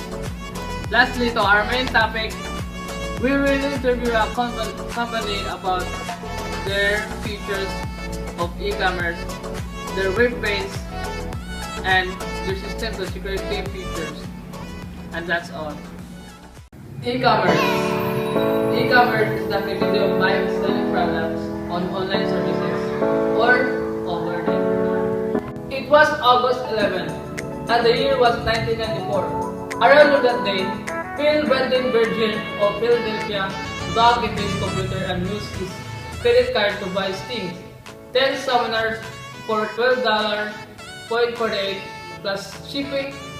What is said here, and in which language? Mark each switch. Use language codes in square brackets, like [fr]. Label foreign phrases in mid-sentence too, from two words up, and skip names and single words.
[en] Lastly, to our main topic, we will interview a company about their features of e-commerce, their web page, and their system to security features. And that's all. E-commerce. E-commerce is the activity of buying and selling products on online services or over the internet. It was August 11, and the year was 1994. Around that day, Phil Brandon Virgin of Philadelphia logged into his computer and used his credit card to buy Sting 10 summoners for $12.48 plus shipping.